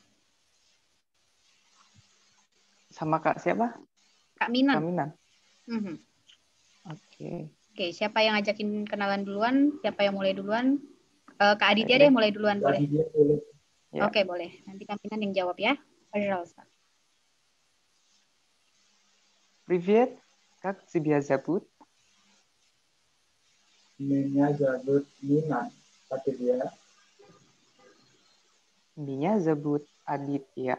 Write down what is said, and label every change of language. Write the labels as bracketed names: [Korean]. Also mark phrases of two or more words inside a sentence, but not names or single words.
[Indonesian] Sama Kak siapa? Kak Minan. Kak Minan. Oke, siapa yang ngajakin kenalan duluan? Siapa yang mulai duluan? Kak Aditya deh mulai duluan, boleh? Ya. Oke, boleh. Nanti Kak Minan yang jawab ya. [Russian] Пожалуйста. Привет, как тебя зовут? Меня зовут Минан. Как тебя? Меня зовут Адитya.